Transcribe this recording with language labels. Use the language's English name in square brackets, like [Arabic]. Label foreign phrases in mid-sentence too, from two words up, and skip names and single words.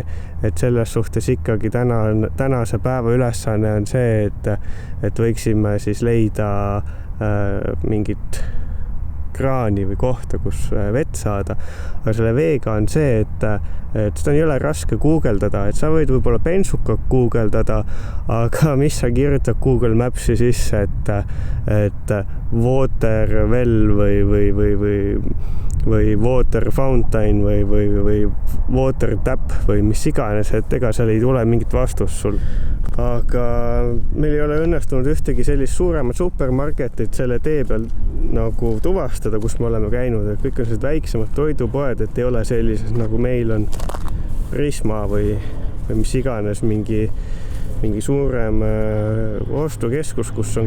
[Estonian] Et selles suhtes ikkagi tänase päeva ülesanne on see, et võiksime siis leida mingit kraani või kohta, kus vett saada. Aga selle veega on see, et seda ei ole raske guugeldada, et sa võid võib-olla bensukat guugeldada, aga mis sa kirjutad Google Mapsi sisse, et [English] water well [Estonian] või [English] water fountain [Estonian] või [English] water tap [Estonian] või mis iganes, et ega seal ei tule mingit vastust sul. Aga meil ei ole õnnestunud ühtegi sellist suuremat supermarketit selle tee peal nagu tuvastada, kus me oleme käinud, et kõik on sellised väiksemad toidupoed, et ei ole sellises nagu meil on Prisma või mis iganes mingi suurem ostukeskus, kus on